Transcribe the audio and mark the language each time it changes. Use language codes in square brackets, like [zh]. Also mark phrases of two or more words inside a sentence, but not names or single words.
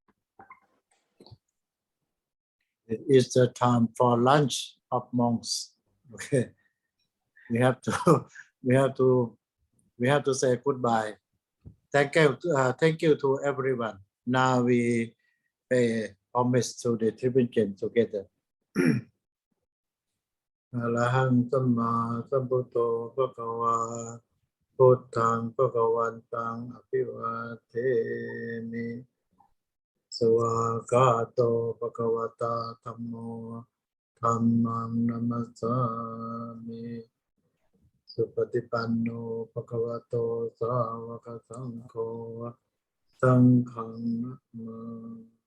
[en] It's the time for lunch of monks. Okay, we have to say goodbye. Thank you to everyone. Now we pay homage to the Tibetan together. [pi] Arahang Samma Sambuddho Bhagava Buddhang Bhagavantang Abhivademi Swagato Bhagavata Dhammo Dhammam Namasami Supatipanno Bhagavato Sāvaka Saṅkho Saṅgham Namami.